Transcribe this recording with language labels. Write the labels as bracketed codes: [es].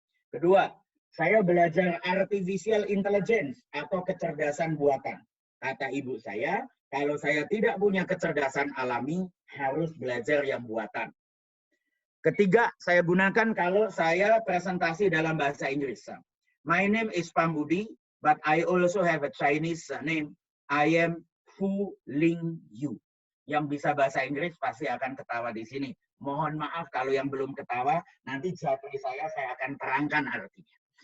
[id] Kedua, saya belajar artificial intelligence atau kecerdasan buatan. Kata ibu saya, kalau saya tidak punya kecerdasan alami, harus belajar yang buatan. Ketiga, saya gunakan kalau saya presentasi dalam bahasa Inggris. [en] My name is Pambudi, but I also have a Chinese name. I am Fu Ling Yu. [id] Yang bisa bahasa Inggris pasti akan ketawa di sini. Mohon maaf kalau yang belum ketawa, nanti japri saya akan terangkan artinya.